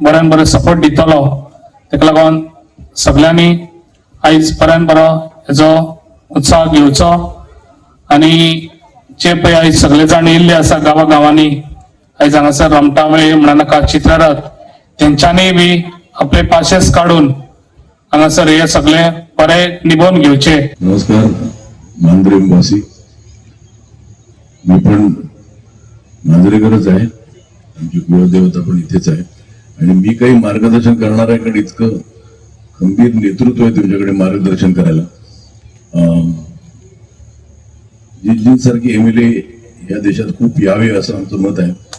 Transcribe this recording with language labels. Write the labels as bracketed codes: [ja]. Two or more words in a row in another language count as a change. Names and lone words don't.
[kok] बऱ्यान बरो सपोर्ट दितलो. ताका लागून सगळ्यांनी आयज बऱ्यान बरो हेजो उत्साह घेवचो आनी जे पळय आयज सगळे जाण येयल्ले आसा गांवांनी आयज हांगासर रमटावळे म्हणा नाका चित्ररथ तेंच्यांनी बी आपले पाशेस काढून हांगासर हे सगळे बरे निभोवन घेवचे. [mr] नमस्कार मांद्रेमवासी, मी पण मांजरेकरच आहे. आमची कुलदेवता पण इथेच आहे आणि मी काही मार्गदर्शन करणाऱ्याकडे इतकं खंबीर नेतृत्व आहे तुमच्याकडे मार्गदर्शन करायला. जिंजींसारखी MLA या देशात खूप यावे असं आमचं मत आहे.